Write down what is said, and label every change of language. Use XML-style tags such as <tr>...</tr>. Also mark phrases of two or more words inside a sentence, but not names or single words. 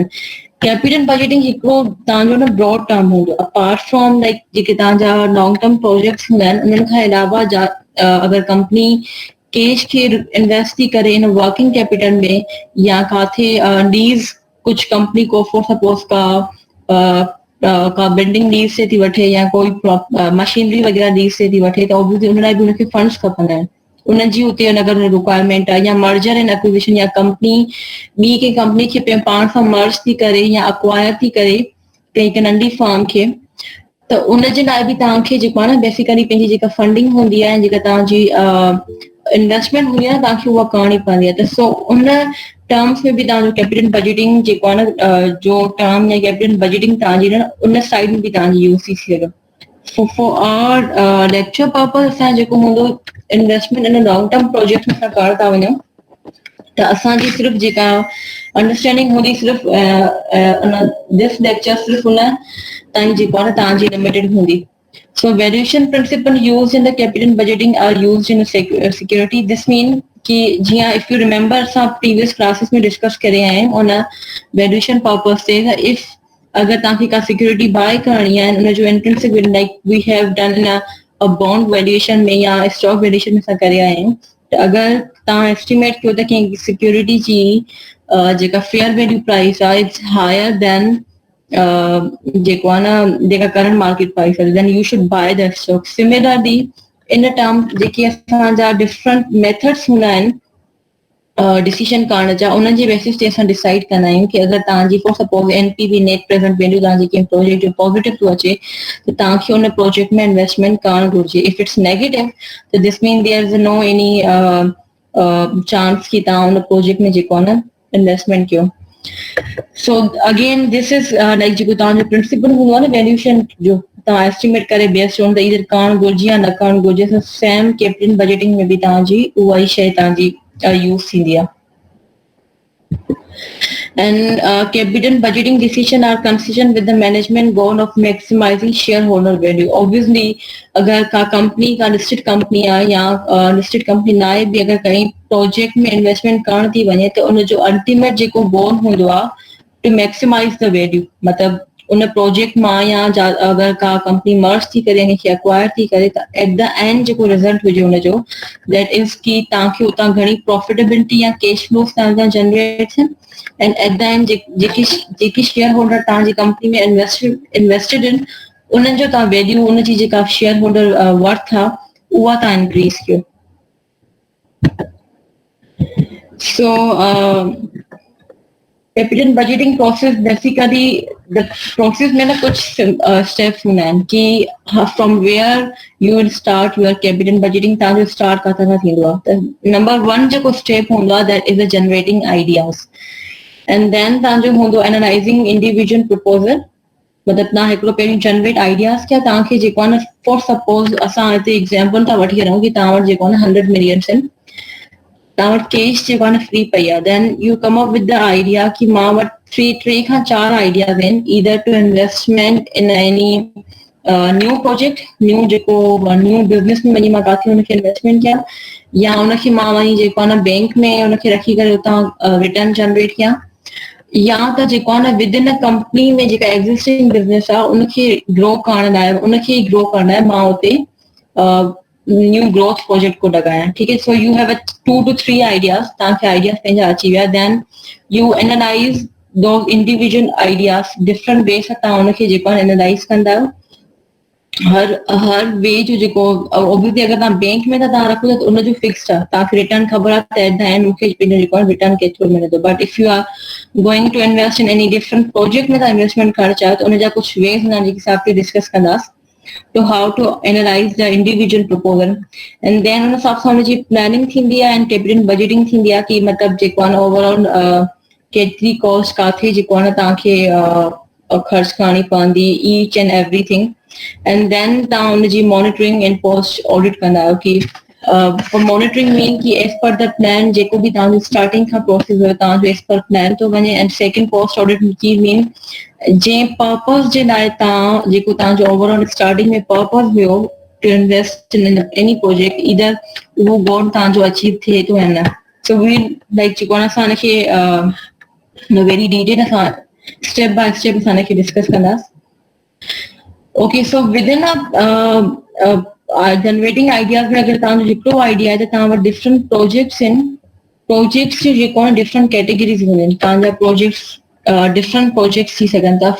<en>capital budgeting</en> <sd>हिकिड़ो तव्हांजो न</sd> <en>broad term</en> <sd>हूंदो</sd> <en>apart from like</en> <sd>जेके तव्हांजा</sd> <en>long term projects</en> <sd>हूंदा आहिनि उन्हनि खां अलावा अगरि कंपनी कैश खे इन्वेस्ट थी करे</sd> <en>in working capital</en> <sd>में या काथे लीज कुछ कंपनी को</sd> <en>for suppose</en> <sd>का बिल्डिंग लीज से थी वठे या कोई मशीनरी वगैरह लीज से थी वठे त ऑब्वियसली उन लाइ बि उनखे फंड्स खपंदा आहिनि उनजी उते अगरि रिक्वायरमेंट आहे या</sd> <en>merger and acquisition</en> <sd>या कंपनी ॿी कंहिं कंपनी खे पाण सां मर्ज थी करे या अक्वायर थी करे कंहिं नंढी फर्म खे त उन जे लाइ बि तव्हांखे जेको आहे न बेसिकली पंहिंजी जेका फंडिंग हूंदी आहे ऐं जेका तव्हांजी इन्वेस्टमेंट हूंदी आहे न तव्हांखे उहा करणी पवंदी आहे. त सो उन टर्म्स में बि तव्हांजो</sd> <en>capital budgeting</en> <sd>जेको आहे न जो टर्म या</sd> <en>capital budgeting</en> <sd>तव्हांजी न उन साइड में बि तव्हांजी यूज़ थी सघे.</sd> <en>for our lecture purpose</en> <sd>असां जेको हूंदो</sd> <en>investment in long term project</en> <sd>में असां करण था वञूं त असांजी सिर्फ़ जेका अंडरस्टैंडिंग हूंदी सिर्फ़</sd> <en>this lecture</en> <sd>सिर्फ़ उन ताईं जेको आहे न तव्हांजी लिमिटेड हूंदी.</sd> <en>So valuation principle used in the capital budgeting are used in security. This means</en> <sd>कि जियां</sd> <en>if you remember</en> <sd>असां</sd> <en>previous classes</en> <sd>में discuss करे आया आहियूं उन</sd> <en>valuation purpose</en> <sd>से if अगर तव्हांखे का</sd> <en>security buy</en> <sd>करणी आहे उन जो</sd> <en>intrinsic like we have done in a bond valuation</en> <sd>में या</sd> <en>stock valuation</en> <sd>में असां करे आया आहियूं त अगर तव्हां एस्टिमेट कयो त कंहिं सिक्योरिटी जी जेका</sd> <en>fair value price</en> <sd>आहे</sd> <en>it's higher than</en> <sd>जेको आहे न जेका</sd> <en>current market price</en> <sd>आहे</sd> <en>then you should buy the stock.</en> <sd>सिमिलरली</sd> <en>in term</en> <sd>जेके असांजा</sd> <en>different methods</en> <sd>हूंदा आहिनि डिसीजन करण जा उन्हनि जे बेसिस ते असां डिसाइड कंदा आहियूं कि अगरि तव्हांजी</sd> <en>for suppose NPV net present value</en> <sd>तव्हांजी कंहिं प्रोजेक्ट जो पॉज़िटिव थो अचे त तव्हांखे उन प्रोजेक्ट में इन्वेस्टमेंट करणु घुरिजे.</sd> <en>if it's negative</en> <sd>त</sd> <en>this mean there is no any chance</en> <sd>कि तव्हां उन प्रोजेक्ट में जेको आहे न इन्वेस्टमेंट कयो.</sd> <en>So again this is like</en> <sd>जेको तव्हांजो प्रिंसिपल हूंदो आहे न वैल्यूएशन जो तव्हां एस्टिमेट करे</sd> <en>based on</en> <sd>त ईदर करणु घुरिजे या न करणु घुरिजे.</sd> <en>same capital budgeting</en> <sd>में बि तव्हांजी उहा ई शइ तव्हांजी यूज़ थींदी आहे.</sd> <en>And capital budgeting decision are consistent with the management goal of maximizing shareholder value.</en> <sd>Obviously अगर का कंपनी का</sd> <en>listed company</en> <sd>आहे या</sd> <en>listed company</en> <sd>न आहे बि अगर कहीं प्रोजेक्ट में इन्वेस्टमेंट करण थी वञे त उन जो अल्टीमेट जेको गोल हूंदो आहे</sd> <en>to maximize the value</en> <sd>मतलब उन प्रोजेक्ट मां या अगर का कंपनी मर्ज थी करे इनखे एक्वायर थी करे त</sd> <en>at the end</en> <sd>जेको रिजल्ट हुजे उनजो</sd> <en>that is</en> <sd>कि तव्हांखे उतां घणी प्रॉफिटेबिलिटी या</sd> <en>cash flows</en> <sd>तव्हांजा जनरेट थियनि</sd> <en>and at the end</en> <sd>जेकी</sd> <en>share holder</en> <sd>तव्हांजी कंपनी में इन्वेस्टेड इन उन्हनि जो तव्हां वैल्यू उनजी जेका</sd> <en>share holder worth</en> <sd>आहे उहा तव्हां इंक्रीज कयो.</sd> <en>so capital budgeting process basically the process</en> <sd>में ना कुछ स्टेप्स हूंदा आहिनि कि</sd> <en>from where you will start your capital budgeting</en> <sd>तव्हांजो स्टार्ट किथां खां थींदो आहे. त नंबर 1 जेको स्टेप हूंदो आहे</sd> <en>that is the generating ideas and then</en> <sd>तव्हांजो हूंदो</sd> <en>analyzing individual proposal</en> <sd>मतलब तव्हां हिकिड़ो पहिरियों</sd> <en>generate ideas</en> <sd>कया तव्हांखे जेको आहे न</sd> <en>for suppose</en> <sd>असां हिते एग्जाम्पल था वठी रहूं कि तव्हां वटि जेको आहे न 100 मिलियंस आहिनि तव्हां वटि कैश जेको आहे न फ्री पई आहे</sd> <en>then you come up with the idea</en> <sd>कि मां वटि 3 खां 4 आइडियाज़ आहिनि</sd> <en>either to investment in any new project new</en> <sd>जेको</sd> <en>new business</en> <sd>में वञी मां काथे हुनखे इन्वेस्टमेंट कयां या हुनखे मां वञी जेको आहे न बैंक में हुनखे रखी करे उतां रिटर्न जनरेट कयां या त जेको आहे न</sd> <en>with in a company</en> <sd>में जेका</sd> <en>existing business</en> <sd>आहे उनखे ग्रो करण लाइ मां उते</sd> <en>new growth project</en> <sd>को लॻायां.</sd> <hi>ठीक है.</hi> <en>so you have 2 to 3 ideas</en> <sd>तव्हांखे आइडियाज़ पंहिंजा अची विया</sd> <en>then you analyze those individual ideas different way</en> <sd>सां तव्हां उनखे जेको आहे एनालाइज़ कंदा आहियो. हर वे जो जेको ऑब्वियसली अगर तव्हां बैंक में था तव्हां रखो त उनजो फिक्स्ड आहे तव्हांखे रिटर्न ख़बर आहे त</sd> <en>at the end</en> <sd>मूंखे पंहिंजो जेको आहे रिटर्न केतिरो मिले थो.</sd> <en>but if you are going to invest in any different project</en> <sd>में तव्हां इन्वेस्टमेंट करणु चाहियो त उनजा कुझु वेज हूंदा आहिनि जेके असां अॻिते डिस्कस कंदासीं</sd> <en>to how to analyze the individual proposal and then</en> <sd>उन हिसाब सां उनजी प्लानिंग थींदी आहे</sd> <en>and capital budgeting</en> <sd>थींदी आहे कि मतलब जेको आहे ओवरऑल केतिरी कॉस्ट काथे जेको आहे तव्हांखे ख़र्च करणी पवंदी</sd> <en>each and everything and then</en> <sd>तव्हां उनजी</sd> <en>monitoring and post audit</en> <sd>कंदा आहियो कि</sd> <en>monitoring mean</en> <sd>कि</sd> <en>as per the plan</en> <sd>जेको बि तव्हांजो स्टार्टिंग खां प्रोसेस हुयो तव्हांजो</sd> <en>as per plan</en> <sd>थो वञे</sd> <en>and second post audit</en> <sd>की मीन जंहिं पर्पस जे लाइ तव्हां जेको तव्हांजो</sd> <en>overall starting</en> <sd>में पर्पस हुयो</sd> <en>to invest in any project either</en> <sd>उहो गोल तव्हांजो अचीव थिए थो या न.</sd> <en>so we like</en> <sd>जेको आहे असां हिनखे</sd> <en>very detail</en> <sd>असां</sd> <en>step by step</en> <sd>असां हिनखे डिस्कस कंदासीं.</sd> <en>ok. so with in generating ideas</en> <sd>में अगरि तव्हांजो हिकिड़ो आइडिया आहे त तव्हां वटि</sd> <en>different projects</en> <sd>आहिनि प्रोजेक्ट्स जो जेको आहे</sd> <en>different categories</en> <sd>हूंदियूं आहिनि तव्हांजा प्रोजेक्ट्स</sd> <en>different projects</en> <sd>थी सघनि था.</sd>